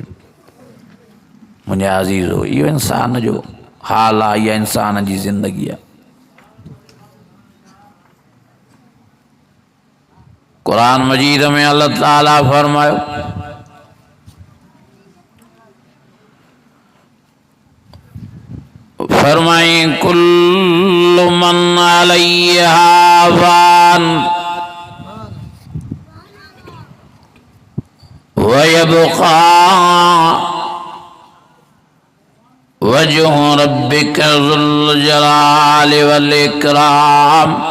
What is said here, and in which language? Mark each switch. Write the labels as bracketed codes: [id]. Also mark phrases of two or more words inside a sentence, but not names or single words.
[sd] मुंहिंजा अज़ीज़ो, इहो इंसान जो हाल आहे, इहा इंसान जी ज़िंदगी आहे। कुरान मजीद में अल्लाह ताला फरमायो, [ar] फरमाई كل من عليها فان ويبقى وجه ربك ذو الجلال والإكرام